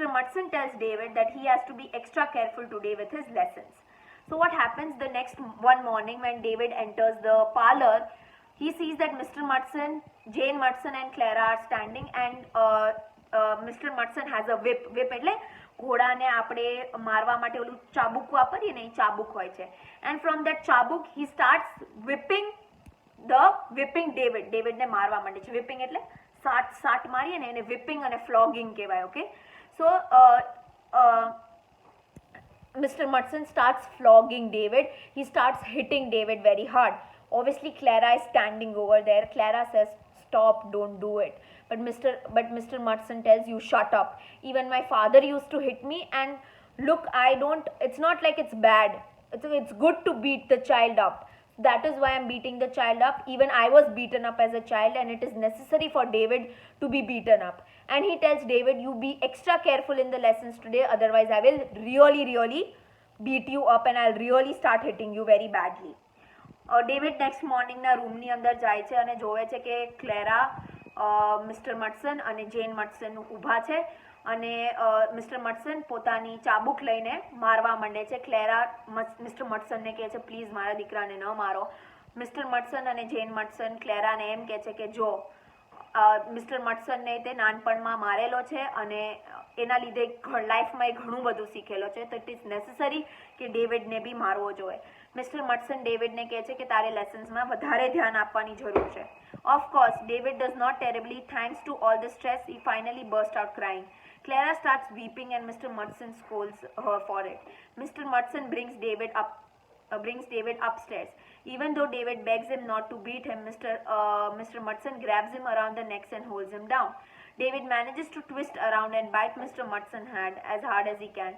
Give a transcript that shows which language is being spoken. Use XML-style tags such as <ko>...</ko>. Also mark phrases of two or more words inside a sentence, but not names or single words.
<en>Murchison tells David that he has to be extra careful today with his lessons. So what happens the next one morning when David enters the parlor, he sees that Mr. Murchison, Jane Murchison and Clara are standing and Mr. Murchison has a whip.</en> <gu>Whip એટલે ઘોડાને આપણે મારવા માટે ઓલું ચાબુક વાપરીએ ને એ ચાબુક હોય છે.</gu> <en>And from that ચાબુક he starts whipping David</en> <gu>ને મારવા માંડે છે. whipping એટલે સાટ મારીએ ને એને whipping અને flogging કહેવાય,</gu> <en>okay? So Mr. Murchison starts flogging David. He starts hitting David very hard. Obviously, Clara is standing over there. Clara says, "Stop! Don't do it." But Mr. Murchison tells you, "Shut up. Even my father used to hit me, and look, it's not like it's bad. It's good to beat the child up. That is why I'm beating the child up. Even I was beaten up as a child, and it is necessary for David to be beaten up." And he tells David, "You be extra careful in the lessons today, otherwise I will really, really beat you up and I'll really start hitting you very badly."</en> <gu>ડેવિડ</gu> <en>next morningના</en> <gu>રૂમની અંદર જાય છે અને જોવે છે કે ક્લેરા, મિસ્ટર મર્ચસન અને જેન મર્ચસન ઊભા છે અને મિસ્ટર મર્ચસન પોતાની ચાબુક લઈને મારવા માંડે છે. ક્લેરા મિસ્ટર મર્ચસનને કહે છે, "પ્લીઝ મારા દીકરાને ન મારો." મિસ્ટર મર્ચસન અને જેન મર્ચસન ક્લેરાને એમ કહે છે કે જો મિસ્ટર મર્ચસનને તે નાનપણમાં મારેલો છે અને એના લીધે લાઈફમાં એ ઘણું બધું શીખેલો છે, તો</gu> <en>it is necessary</en> <gu>કે ડેવિડને બી મારવો જોઈએ. મિસ્ટર મર્ચસન ડેવિડને કહે છે કે તારે લેસન્સમાં વધારે ધ્યાન આપવાની જરૂર છે.</gu> <en>Of course David does not terribly thanks to all the stress he finally burst out crying. Clara starts weeping and Mr. Murchison scolds her for it. Mr. Murchison brings David upstairs. Even though David begs him not to beat him, Mr. Murchison grabs him around the neck and holds him down. David manages to twist around and bite Mr. Mudson's hand as hard as he can.</en>